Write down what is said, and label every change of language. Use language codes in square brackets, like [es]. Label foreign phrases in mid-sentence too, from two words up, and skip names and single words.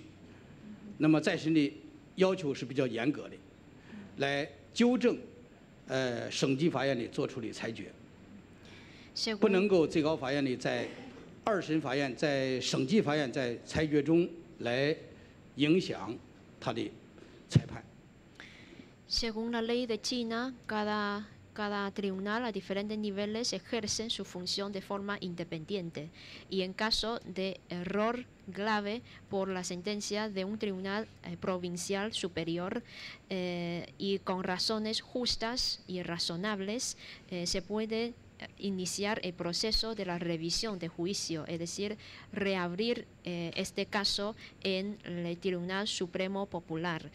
[zh] 那么再审的要求是比较严格的，来纠正省级法院的做出的裁决，不能够最高法院的在二审法院在省级法院在裁决中来影响。 [es] Según la ley de China, cada tribunal a diferentes niveles ejercen su función de forma independiente, y en caso de error grave por la sentencia de un tribunal provincial superior y con razones justas y razonables, se puede iniciar el proceso de la revisión de juicio, es decir, reabrir este caso en el Tribunal Supremo Popular.